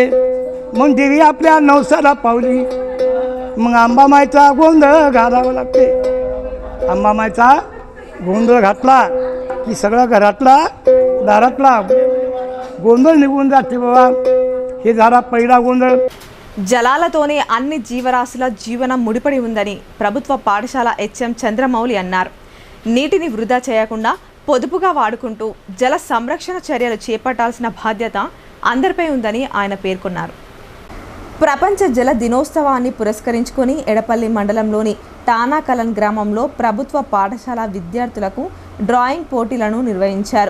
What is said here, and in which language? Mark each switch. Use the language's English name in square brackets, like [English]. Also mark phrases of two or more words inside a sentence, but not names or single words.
[Marathi] मग देवी आपल्या नवसाला पावली, मग अंबामाईचा गोंधळ घालावा लागते. अंबामाईचा गोंधळ घातला की सगळं घरातला दारातला गोंधळ निघून जाते बाबा. हे झाला पहिला गोंधळ. [Telugu] జలాలతోనే అన్ని జీవరాశుల జీవనం ముడిపడి ఉందని ప్రభుత్వ పాఠశాల హెచ్ఎం చంద్రమౌళి అన్నారు. నీటిని వృధా చేయకుండా పొదుపుగా వాడుకుంటూ జల సంరక్షణ చర్యలు చేపట్టాల్సిన బాధ్యత అందరిపై ఉందని ఆయన పేర్కొన్నారు. ప్రపంచ జల దినోత్సవాన్ని పురస్కరించుకొని ఎడపల్లి మండలంలోని తానాకలన్ గ్రామంలో ప్రభుత్వ పాఠశాల విద్యార్థులకు డ్రాయింగ్ పోటీలను నిర్వహించారు.